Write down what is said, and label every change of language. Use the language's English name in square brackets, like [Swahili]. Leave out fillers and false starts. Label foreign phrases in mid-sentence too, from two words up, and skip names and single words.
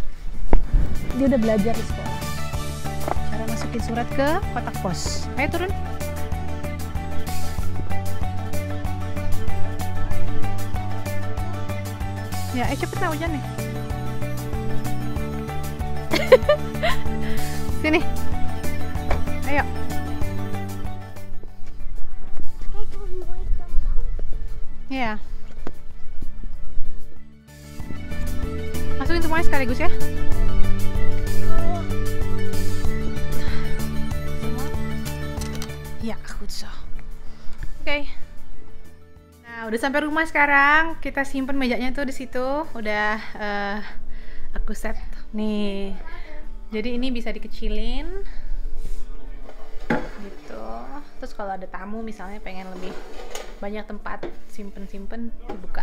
[Indonesian] Dia udah belajar di sekolah cara masukin surat ke kotak pos. Ayo turun. Ya, cepet lah hujan nih. Sini. Ayo. [Dutch] Kijk hoe mooi ik dan ben. [Indonesian] Iya. Masukin semuanya sekaligus ya. Ya, [Dutch] goed zo. [Indonesian] Oke. Nah, udah sampai rumah sekarang. Kita simpen mejanya tuh di situ. Udah aku set nih. Jadi ini bisa dikecilin. Gitu. Terus kalau ada tamu misalnya pengen lebih banyak tempat simpen dibuka.